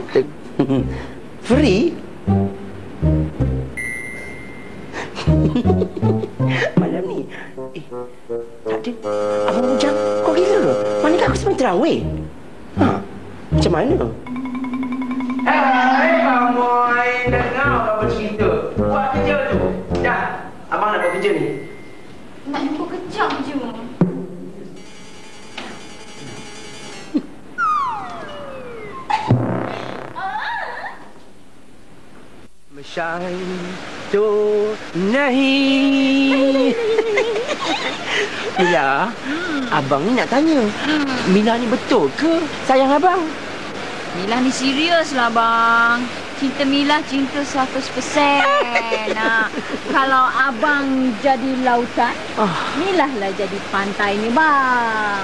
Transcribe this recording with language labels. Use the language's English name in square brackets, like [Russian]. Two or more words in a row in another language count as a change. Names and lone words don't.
[Malay] Free? Malam ni tak ada. Abang Bujang, kau gila ke? Manakah aku sembang terawih? Macam mana? Abang Moy, dengar apa cerita. Buat kerja tu. Dah, abang nak buat kerja ni. Nak jumpa kejap je. Mashai to nahi. Mila, abang ni nak tanya. Mila ni betul ke sayang abang? Mila ni serius lah bang. Cinta Mila cinta 100%. Kalau abang jadi lautan, Mila lah jadi pantai ni bang.